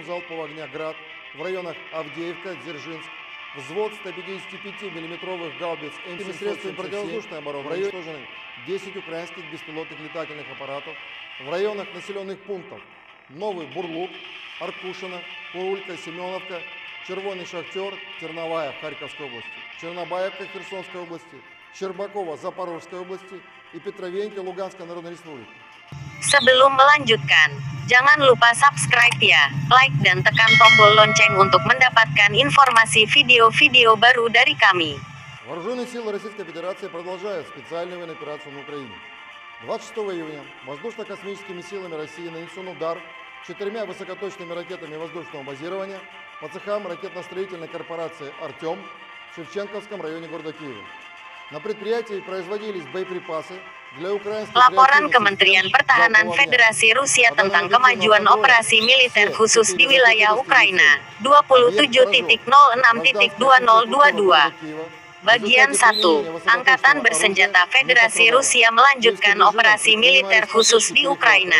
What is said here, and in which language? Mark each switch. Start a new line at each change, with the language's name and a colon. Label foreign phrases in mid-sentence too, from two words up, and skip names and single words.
Russian: залпового огня «Град» в районах Авдеевка, Дзержинск, взвод 155 мм гаубиц М7 средствами противовоздушной обороны в районе уничтожены 10 украинских беспилотных летательных аппаратов в районах населенных пунктов Новый Бурлук, Аркушино, Курулька, Семеновка, Червоный Шахтер, Терновая в Харьковской области, Чернобаевка Херсонской области, Щербакова Запорожской области и Петровеньки Луганской Народной Республики.
Indonesian: Sebelum melanjutkan, jangan lupa subscribe ya, like dan tekan tombol lonceng untuk mendapatkan informasi video-video baru dari kami.
Russian: Вооруженные силы Российской Федерации продолжают специальную военную операцию на Украине. 26 июня воздушно-космическими силами России нанесен удар 4 высокоточными ракетами воздушного базирования по цехам ракетно-строительной корпорации «Артем» в Шевченковском районе города Киева. На предприятии производились боеприпасы для украинских.
Indonesian: Laporan Kementerian Pertahanan Federasi Rusia tentang kemajuan operasi militer khusus di wilayah Ukraina. 27.06.2022. Bagian 1. Angkatan Bersenjata Federasi Rusia melanjutkan operasi militer khusus di Ukraina.